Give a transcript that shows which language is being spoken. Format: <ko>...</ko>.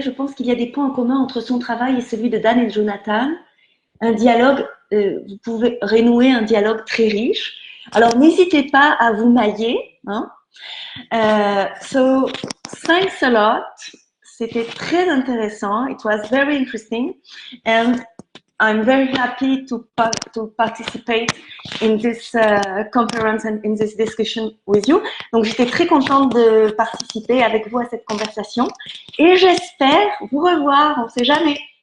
<fr>Je pense qu'il y a des points en commun entre son travail et celui de Dan et Jonathan. Un dialogue, vous pouvez renouer un dialogue très riche. Alors, n'hésitez pas à vous mailler. Hein.</fr> <en>So, thanks a lot.</en> <fr>C'était très intéressant.</fr> <en>It was very interesting. And I'm very happy to participate in this conference and in this discussion with you.</en> <fr>Donc, j'étais très contente de participer avec vous à cette conversation. Et j'espère vous revoir, on ne sait jamais.</fr>